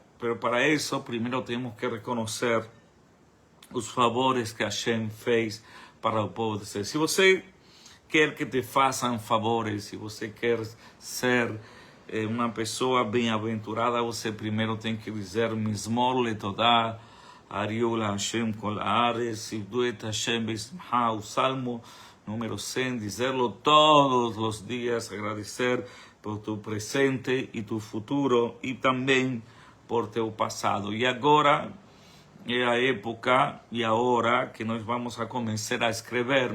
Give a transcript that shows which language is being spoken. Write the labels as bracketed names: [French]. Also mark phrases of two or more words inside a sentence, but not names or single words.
[Portuguese] Mas para isso, primeiro temos que reconhecer os favores que Hashem fez para o povo de Israel. Se você quer que te façam favores, se você quer ser uma pessoa bem-aventurada, você primeiro tem que dizer [Hebrew] מזמור לתודה, הריעו לה' כל הארץ, עבדו את השם בשמחה, [Portuguese] o Salmo número 100, dizerlo todos os dias, agradecer por tu presente e tu futuro, e também por teu passado. E agora é a época e a hora que nós vamos a começar a escrever.